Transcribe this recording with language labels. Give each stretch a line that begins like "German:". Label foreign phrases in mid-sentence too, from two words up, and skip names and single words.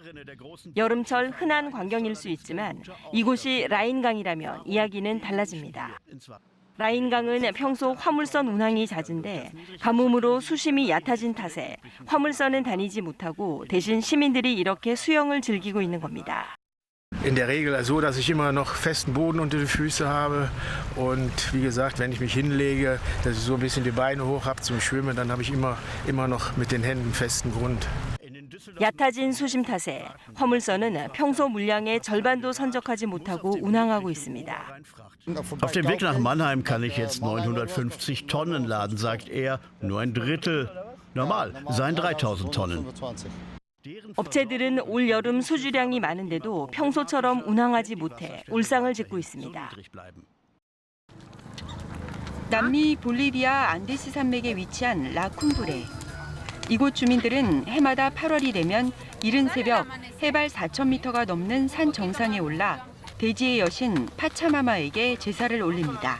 Korean: 여름철 흔한 광경일 수 있지만 이곳이 라인강이라면 이야기는 달라집니다. 라인강은 평소 화물선 운항이 잦은데 가뭄으로 수심이 얕아진 탓에 화물선은 다니지 못하고 대신 시민들이 이렇게 수영을 즐기고 있는 겁니다.
German: In der Regel so, dass ich immer noch festen Boden unter die Füße habe und wie gesagt, wenn ich mich hinlege, dass ich so ein bisschen die Beine hoch habe zum Schwimmen, dann habe ich immer noch mit den Händen festen Grund.
Korean: 얕아진 수심 탓에 화물선은 평소 물량의 절반도 선적하지 못하고 운항하고 있습니다.
German: Auf dem Weg nach Mannheim kann ich jetzt 950 Tonnen laden, sagt er, nur ein Drittel. Normal seien 3000 Tonnen.
Korean: 업체들은 올 여름 수주량이 많은데도 평소처럼 운항하지 못해 울상을 짓고 있습니다. 남미 볼리비아 안데스 산맥에 위치한 라쿰브레. 이곳 주민들은 해마다 8월이 되면 이른 새벽 해발 4,000m가 넘는 산 정상에 올라 대지의 여신 파차마마에게 제사를 올립니다.